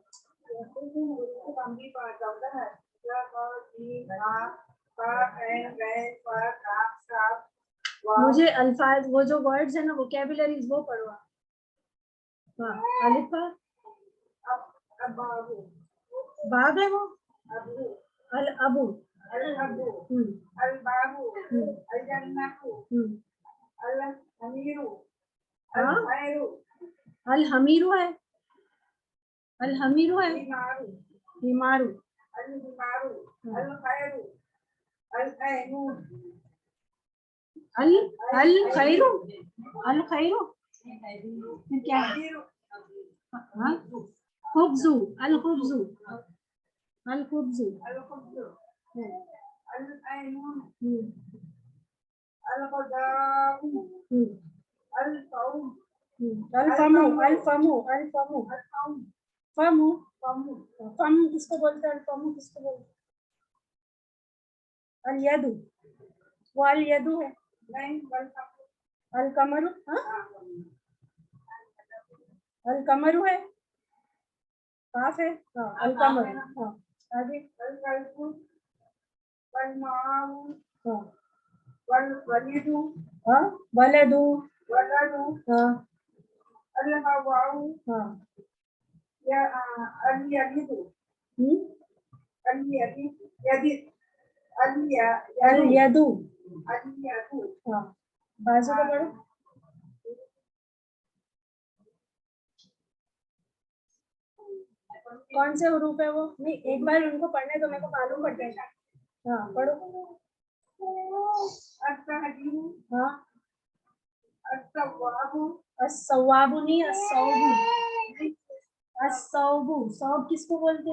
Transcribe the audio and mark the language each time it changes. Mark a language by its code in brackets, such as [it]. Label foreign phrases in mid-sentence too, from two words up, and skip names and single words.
[hi] मुझे अल्फाज, वो जो वर्ड्स है ना, वोकैबुलरीज, वो पढ़ो आप। हाँ, [ar] ألف باء [hi] है वो, [ar] الأبُ، ال بابُ، الجنّةُ، الحميرُ، الحميرُ है، الحميرُ है، حمارُ، الحمارُ، الخيرُ، الخيرُ، ال الخيرُ، الخيرُ, अल खैरू, अल अल खैरू, अल खैरू, [hi] फिर क्या है? [ar] हाँ، خبزٌ، الخبزُ، الخبزُ، الخبزُ، العينُ، الغضبُ، الفوم، الفمُ، الفمُ، الفمُ، الفمُ، فمُ، فمُ, फमू, [hi] फम किसको बोलते हैं? [ar] الفمُ [hi] किसको बोलते हैं? [ar] اليدُ, [hi] वो [ar] اليدُ [hi] है। नहीं, [ar] القمرُ، हाँ، القمرُ है، قاف है، हाँ, القمرُ، हाँ، آگے الكلبُ، والماءُ، हाँ، والوليدُ، हाँ، ولدُ، ولدُ، हाँ، الهواءُ، हाँ، يا الجديدُ، الجديد، جديد، اليدُ، اليدُ، हाँ, [hi] बाजू को पढ़ो। कौन से हुरूफ है वो? नहीं, एक बार उनको पढ़ने तो मेरे को मालूम पड़ जाएगा। हाँ पढ़ो। हाँ, अस्सवाबु नहीं, [ar] الثوبُ، الثوبُ, [hi] सौब किसको बोलते?